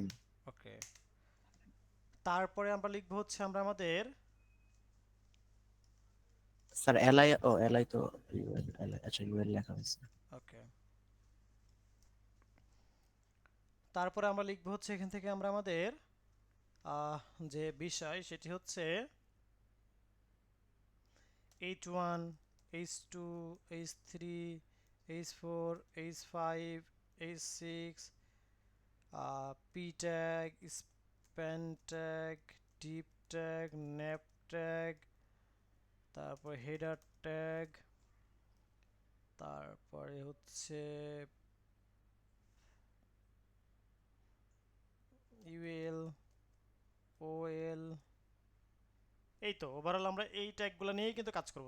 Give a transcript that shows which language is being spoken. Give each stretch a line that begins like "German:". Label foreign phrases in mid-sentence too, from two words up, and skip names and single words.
Bangla: ওকে, তারপরে আমরা লিখব হচ্ছে আমরা আমাদের স্যার এলআই, ও এলআই তো ইউএল, এলআই আচ্ছা ইউএল লেখা হয়েছে। ওকে, তারপরে আমরা লিখব হচ্ছে এখান থেকে আমরা আমাদের যে বিষয় সেটি হচ্ছে
English: H1, H2, H3, H4, H5, H6, P tag, span tag, deep tag, nav tag,
Bangla: তারপর
English: header tag,
Bangla: তারপরে হচ্ছে UL, OL। এই তো ওভারঅল আমরা এই ট্যাগগুলো নিয়েই কিন্তু কাজ করব।